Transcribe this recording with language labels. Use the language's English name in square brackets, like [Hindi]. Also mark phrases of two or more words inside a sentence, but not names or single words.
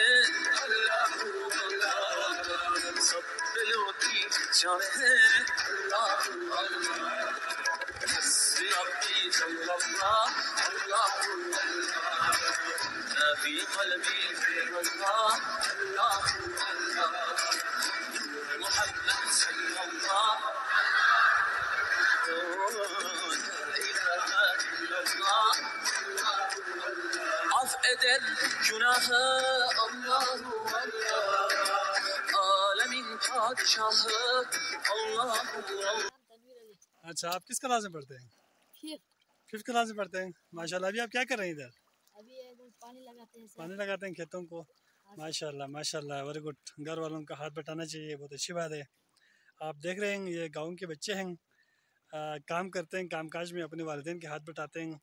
[Hindi] अल्लाह अल्लाह, सब दिलों की जान है अल्लाह अल्लाह, [Arabic] حسبي ربي جل الله [Hindi] अल्लाह अल्लाह, [Arabic] نبي قلبي [Hindi] अल्लाह अल्लाह अल्लाह, [Arabic] محمد صلى الله [Turkish] af eder günahı Allahu Allah, alemin padişahı Allahu Allah। [Hindi] अच्छा, आप किस क्लास में पढ़ते हैं? फिफ्थ क्लास में पढ़ते हैं। माशाल्लाह। अभी आप क्या कर रहे हैं इधर? अभी पानी लगाते हैं। पानी लगाते हैं खेतों को। माशाल्लाह माशाल्लाह, [English] very good. [Hindi] घर वालों का हाथ बटाना चाहिए, बहुत अच्छी बात है। आप देख रहे हैं ये गाँव के बच्चे हैं, काम करते हैं, कामकाज में अपने वालिदैन के हाथ बटाते हैं।